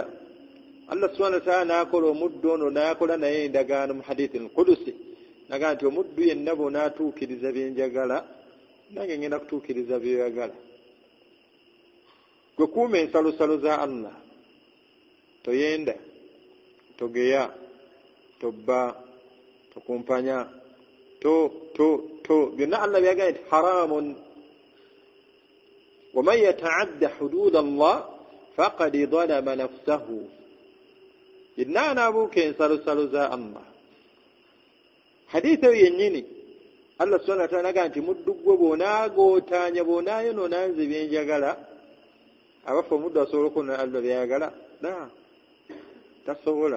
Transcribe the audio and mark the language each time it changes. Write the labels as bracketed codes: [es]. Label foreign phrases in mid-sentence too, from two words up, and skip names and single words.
[lg] Allah [ar] subhanahu wa ta'ala [lg] n'akola omuddu ono, n'akola naye endagaano mu hadithi al-Qudusi, naga nti omuddu yenna bw'onaatuukiriza byenjagala, nange ngenda kutuukiriza byoyagala. Gwe kuuma ensalosalo za Allah, toyenda, togeya, tobba, tokumpanya, byonna Allah byagala nti haramun. [ar] waman yata'adda hudud Allah faqad zalama nafsahu. [lg] Yenna anaabuuka ensalosalo za Allah. Hadithi eyo yennyini Allah [ar] subhanahu wa ta'ala [lg] naga nti muddu gwe bw'onaagootaanya, bw'onaayonoona nze byenjagala, abafa omuddu asobola okukoona Allah byayagala? Tasobola.